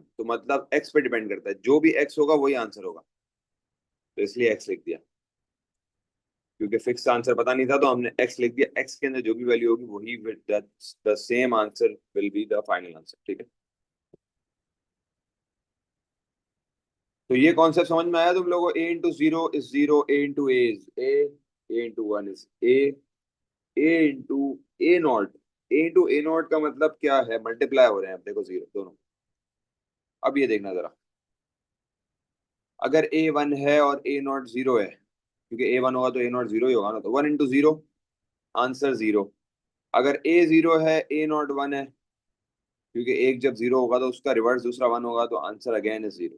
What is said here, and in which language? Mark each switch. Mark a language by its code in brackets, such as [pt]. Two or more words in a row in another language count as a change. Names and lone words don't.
[hi] तो मतलब x पे डिपेंड करता है, जो भी x होगा वही आंसर होगा, तो इसलिए x लिख दिया। क्योंकि फिक्स आंसर पता नहीं था तो हमने x लिख दिया, x के अंदर जो भी वैल्यू होगी वही, [en] the same answer will be the final answer. [hi] ठीक है। तो ये कॉन्सेप्ट समझ में आया तुम लोगों को, a × 0 = 0, a × a is a, a × a0, a × a0 का मतलब क्या है, मल्टीप्लाई हो रहे हैं, अब देखो जीरो दोनों। अब ये देखना जरा, अगर a 1 है और a0 0 है, क्योंकि a 1 होगा तो a0 0 ही होगा ना, तो 1 × 0 आंसर 0। अगर a 0 है a0 1 है, क्योंकि एक जब 0 होगा तो उसका रिवर्स दूसरा 1 होगा, तो [en] answer again is [hi] 0।